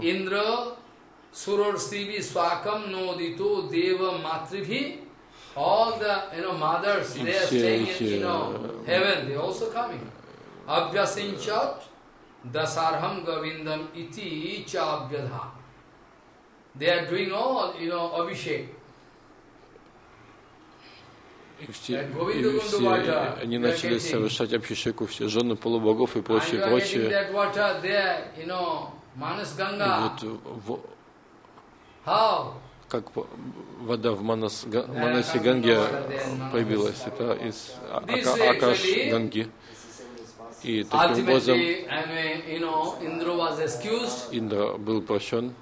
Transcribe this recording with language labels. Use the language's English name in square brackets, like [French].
[Sanskrit] Индра Сурор Сиви Сваком Нодиту Дева Матрихи. [English] All the, you know, mothers, they are staying in, you know, heaven, they are also coming. [Sanskrit] Abhyasinchat dasarham gavindam iti cha abhyadha. [English] They are doing all, you know, abhishek. [Russian] И все они начали совершать абхишеку, все жены полубогов и прочее, прочее. [English] And you are getting that water there, you know, Manas Ganga. How? [Russian] Как вода в Манасе Ганге появилась, это из Акаш Ганги. И таким образом Индра был прощен.